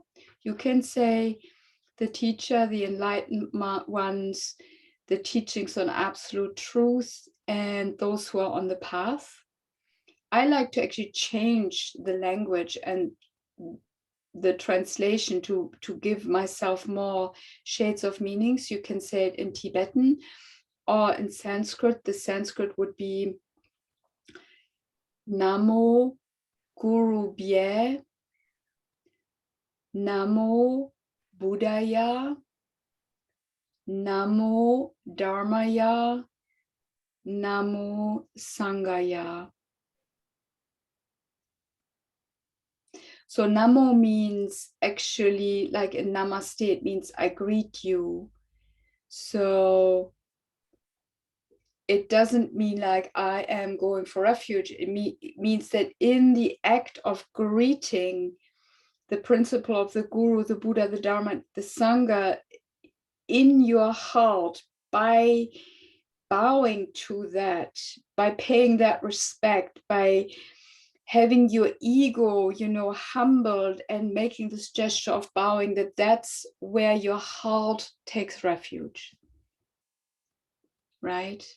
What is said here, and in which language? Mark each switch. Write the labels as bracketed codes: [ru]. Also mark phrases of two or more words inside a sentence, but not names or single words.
[en] You can say the teacher, the enlightened ones, the teachings on absolute truth, and those who are on the path. I like to actually change the language and the translation to give myself more shades of meanings. You can say it in Tibetan or in Sanskrit. The Sanskrit would be [sa] Namo Guru Bhye, Namo Buddhaya, Namo Dharmaya, Namo Sanghaya. [en] So Namo means actually, like in Namaste, it means I greet you. So it doesn't mean like I am going for refuge. It means that in the act of greeting the principle of the Guru, the Buddha, the Dharma, the Sangha in your heart, by bowing to that, by paying that respect, by having your ego, you know, humbled and making this gesture of bowing, that's where your heart takes refuge, right?